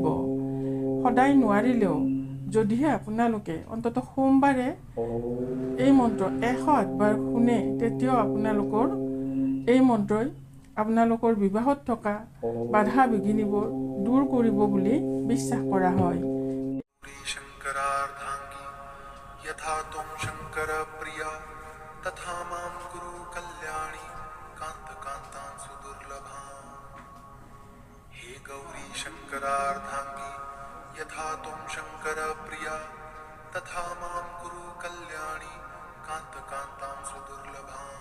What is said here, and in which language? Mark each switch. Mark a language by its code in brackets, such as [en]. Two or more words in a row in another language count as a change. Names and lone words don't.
[as] সদায় নোৱাৰিলেও যদিহে আপোনালোকে অন্ততঃ সোমবাৰে এই মন্ত্ৰ 108 বাৰ শুনে, তেতিয়াও আপোনালোকৰ এই মন্ত্ৰই আপোনালোকৰ বিবাহত থকা বাধা বিঘিনিবোৰ দূৰ কৰিব বুলি বিশ্বাস কৰা হয়। [sa] शंकरार्धांगी यथा तुम शंकर प्रिया तथा मां गुरु कल्याणी कांत कांतां सुदुर्लभा। हे गौरी शंकरार्धांगी यथा तुम शंकर प्रिया तथा मां गुरु कल्याणी कांत कांतां सुदुर्लभा।